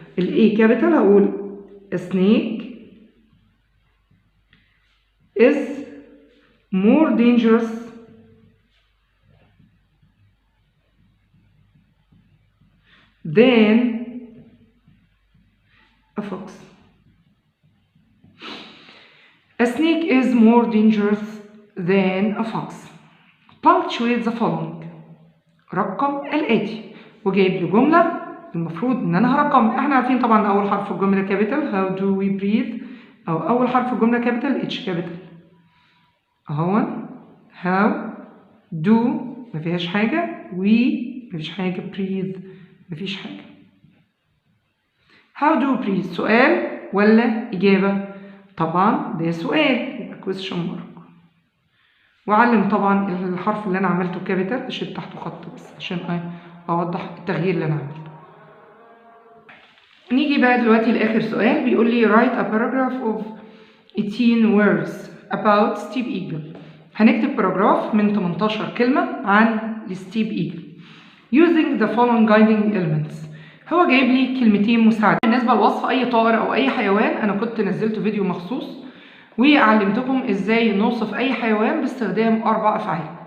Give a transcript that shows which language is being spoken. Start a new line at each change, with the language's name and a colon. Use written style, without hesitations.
English: ال A capital هقول a snake is more dangerous than a fox. A snake is more dangerous than a fox. Punctuate the following.
Arabic: رقم الآتي. وجايب لي جملة المفروض إن أنا هرقم. إحنا عارفين طبعا أول حرف الجملة كابيتال how do we breathe، أو أول حرف الجملة كابيتال H كابيتال. أهو how do مفيهاش حاجة، we مفيش حاجة، breathe مفيش حاجة. how do breathe سؤال ولا إجابة؟ طبعا ده سؤال يبقى question mark. وأعلم طبعا الحرف اللي أنا عملته كابيتال أشيل تحته خط بس عشان أوضح التغيير اللي أنا عملته.
English: نيجي بقى دلوقتي لآخر سؤال بيقول لي write a paragraph of 18 words about Steve Eagle.
Arabic: هنكتب باراجراف من 18 كلمة عن ستيف إيجل using the following guiding elements. هو جايب لي كلمتين مساعدة. بالنسبة لوصف أي طائر أو أي حيوان أنا كنت نزلت فيديو مخصوص وعلمتكم إزاي نوصف أي حيوان باستخدام 4 أفعال.